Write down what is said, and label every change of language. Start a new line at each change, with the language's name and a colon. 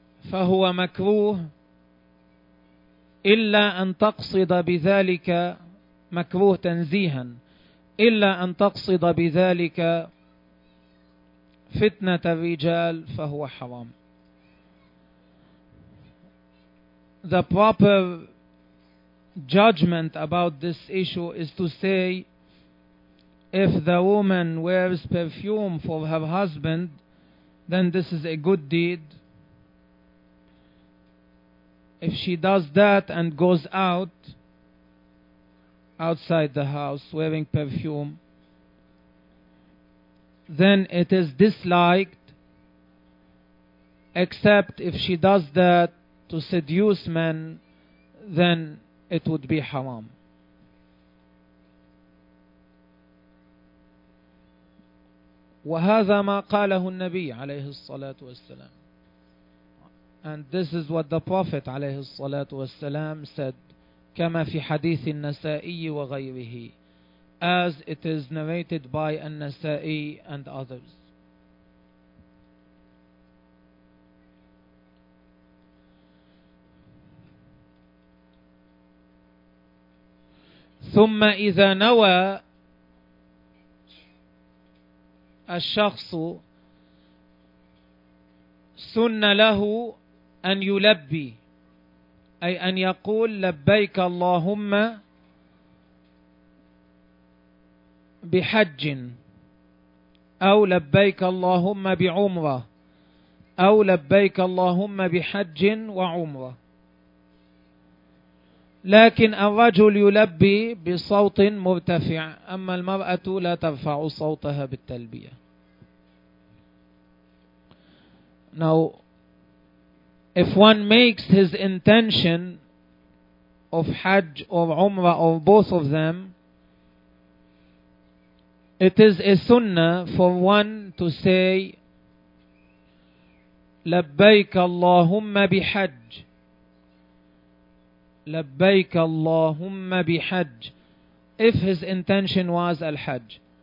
Arabic: فهو مكروه، إلا أن تقصد بذلك مكروه تنزيها، إلا أن تقصد بذلك فتنة الرجال فهو حرام.
English: The proper judgment about this issue is to say if the woman wears perfume for her husband, then this is a good deed. If she does that and goes outside the house wearing perfume, then it is disliked, except if she does that to seduce men, then it would be haram.
Arabic: وهذا ما قاله النبي عليه الصلاة والسلام.
English: And this is what the Prophet
Arabic: عليه الصلاة والسلام
English: said,
Arabic: كما في حديث النسائي وغيره,
English: as it is narrated by النسائي and others.
Arabic: ثم إذا نوى الشخص سن له أن يلبي، أي أن يقول لبيك اللهم بحج، أو لبيك اللهم بعمرة، أو لبيك اللهم بحج وعمرة. لكن الرجل يلبي بصوت مرتفع، أما المرأة لا ترفع صوتها بالتلبية.
English: Now, if one makes his intention of Hajj or Umrah or both of them, it is a sunnah for one to say
Arabic: لبيك اللهم بحج، لبيك اللهم بحج،
English: if his intention was الحج،